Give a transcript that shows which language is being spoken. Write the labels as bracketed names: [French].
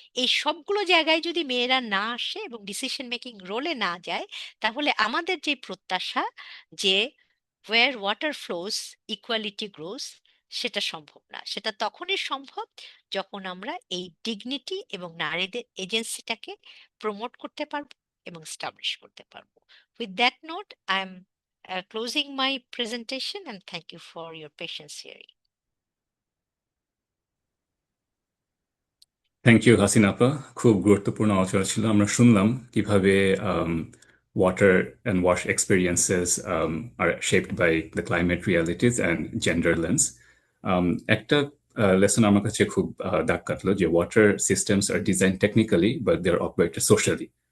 [Bangla] এই সবগুলো জায়গায় যদি মেয়েরা না আসে এবং ডিসিশন মেকিং রোলে না যায়, তাহলে আমাদের যে প্রত্যাশা যে [English] where water flows equality grows, [Bangla] সেটা সম্ভব না। সেটা তখনই সম্ভব যখন আমরা এই ডিগনিটি এবং নারীদের এজেন্সিটাকে প্রমোট করতে পারবো এবং স্টাবলিশ করতে পারবো। [English] With that note, I am closing my presentation, and thank you for your patience hearing. [Bangla] Thank you Hasina আপা, খুব গুরুত্বপূর্ণ আলোচনা ছিল। আমরা শুনলাম কিভাবে [English] Water and wash experiences are shaped by the climate realities and gender lens. [Bangla] একটা লেসন আমার কাছে খুব দাগ কাটলো, যে [English] Water systems are design technically but they are operated socially.